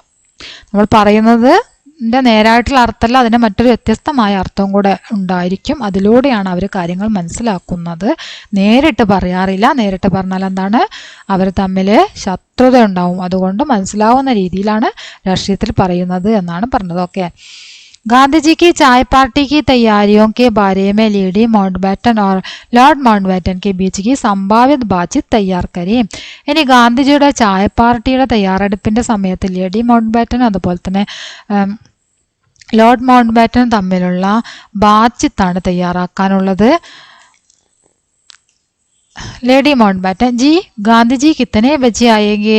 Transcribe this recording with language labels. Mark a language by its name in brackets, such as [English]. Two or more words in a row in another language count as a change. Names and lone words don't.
[Malayalam] നമ്മൾ പറയുന്നത് നേരായിട്ടുള്ള അർത്ഥമല്ല, അതിന് മറ്റൊരു വ്യത്യസ്തമായ അർത്ഥവും കൂടെ ഉണ്ടായിരിക്കും. അതിലൂടെയാണ് അവർ കാര്യങ്ങൾ മനസ്സിലാക്കുന്നത്. നേരിട്ട് പറയാറില്ല. നേരിട്ട് പറഞ്ഞാൽ എന്താണ്? അവർ തമ്മിൽ ശത്രുത ഉണ്ടാവും. അതുകൊണ്ട് മനസ്സിലാവുന്ന രീതിയിലാണ് രാഷ്ട്രീയത്തിൽ പറയുന്നത് എന്നാണ് പറഞ്ഞത്. ഓക്കെ. [Hindi] गांधी जी की चाय पार्टी की तैयारियों के बारे में लेडी माउंटबेटन और लॉर्ड माउंटबेटन के बीच की संभावित बातचीत तैयार करें. [Malayalam] ഇനി ഗാന്ധിജിയുടെ ചായ പാർട്ടിയുടെ തയ്യാറെടുപ്പിന്റെ സമയത്ത് ലേഡി മൗണ്ട്ബാറ്റൻ അതുപോലെ തന്നെ ലോർഡ് മൗണ്ട്ബാറ്റൻ തമ്മിലുള്ള ബാറ്റ്ചിത്താണ് തയ്യാറാക്കാനുള്ളത്. [Hindi] लेडी माउंटबेटन, जी गांधीजी कितने बजे आएँगे?